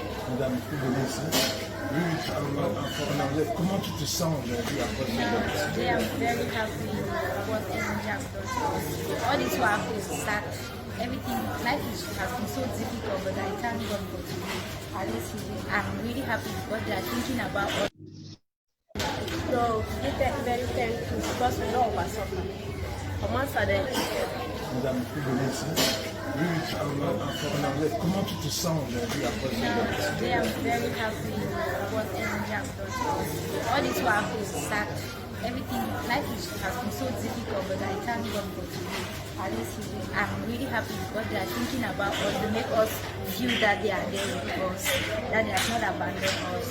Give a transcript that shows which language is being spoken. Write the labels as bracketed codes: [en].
[fr] Madame, oui, en anglais, comment tu te sens aujourd'hui après ce [en] Today I'm very happy what Elijah has done to us. All this while is sad. Everything, life has been so difficult, but I thank God for today. At least I'm really happy because they are thinking about us. So, we are very thankful because we know our suffering. [fr] Comment ça va? Madame, oui, en anglais, comment tu te sens aujourd'hui après ce [en] Today I'm very happy what Elijah has done to us. All this while is sad. Everything, life has been so difficult, but I thank God for today. At least I'm really happy because they are thinking about us to make us feel that they are there with us, that they have not abandoned us.